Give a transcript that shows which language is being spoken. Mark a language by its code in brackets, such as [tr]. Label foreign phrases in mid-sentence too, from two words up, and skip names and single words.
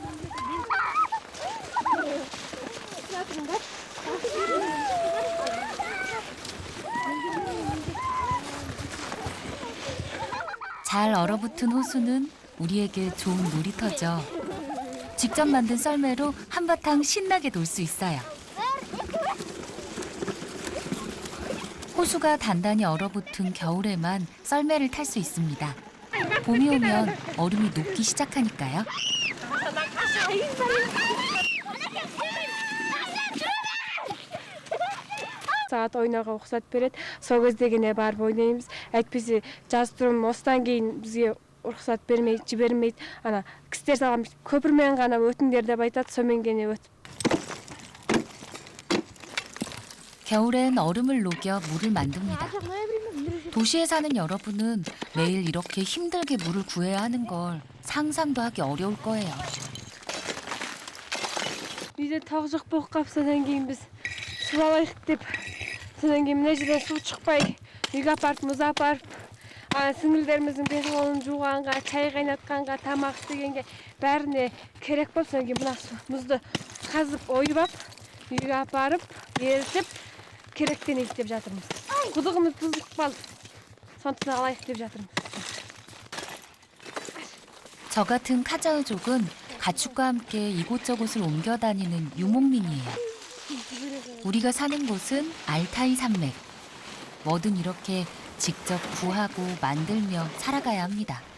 [ko] 잘 얼어붙은 호수는 우리에게 좋은 놀이터죠. 직접 만든 썰매로 한바탕 신나게 놀 수 있어요. 호수가 단단히 얼어붙은 겨울에만 썰매를 탈 수 있습니다. 봄이 오면 얼음이 녹기 시작하니까요. [kk] Сағат ойнауға рұқсат береді. Сол кезде ғана барып ойнаймыз. Әйтпесе жаз тұрым осыдан кейін бізге рұқсат бермейді, жібермейді. Ана кісілер салған көпірмен ғана өтіңдер деп айтады. сомен ғана өтіп. [ko] 겨울엔 얼음을 녹여 물을 만듭니다. 도시에 사는 여러분은 매일 이렇게 힘들게 물을 구해야 하는 걸 상상도 하기 어려울 거예요. [kk] үйде тау жоқ болып қалып, содан кейін біз су алайық деп, содан кейін мына жерден су шықпай, үйге апарып, мұз апарып, сіңілдеріміздің бет қолын жуғанға, чай қайнатқанға, тамақ істегенге бәріне керек болып, содан кейін мына мұзды қазып ойып ап, үйге апарып, ерітіп, керектен істеп жатырмыз. құдығымыз бұзылып қалды. сондықтан алайық деп жатырмыз. [ko] 저 같은 카자흐족은 가축과 함께 이곳저곳을 옮겨 다니는 유목민이에요. 우리가 사는 곳은 알타이 산맥. 뭐든 이렇게 직접 구하고 만들며 살아가야 합니다.